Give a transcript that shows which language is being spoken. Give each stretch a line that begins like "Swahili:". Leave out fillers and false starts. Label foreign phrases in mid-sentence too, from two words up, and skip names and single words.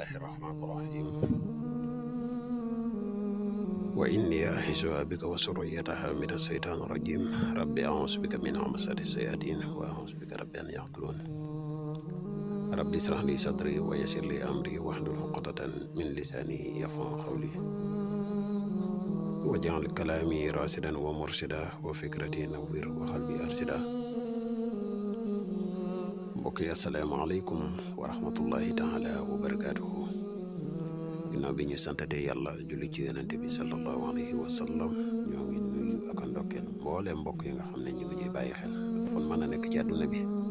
Arabic: الرحمن الرحيم وإني أعيذها بك وذريتها من الشيطان الرجيم رب أعوذ بك من همزات الشياطين وأعوذ بك رب أن يحضرون رب اشرح لي صدري ويسر لي أمري واحلل عقدة من لساني يفقهوا قولي واجعل كلامي راشدا ومرشدا وفكرتي نوّر وقلبي أرشدا
Wolof: mbokk yi
Arabic: السلام عليكم ورحمة الله تعالى وبركاته
Wolof: ginnaaw bi ñu santatee yàlla julli ci yonente bi
Arabic: صلى الله عليه وسلم
Wolof: ñoo ngi nuyu ak ndokkeel mboolem mbokk yi nga xam ne ñu ngi ñuy bàyyi xel fon mën a nekk ci àdduna bi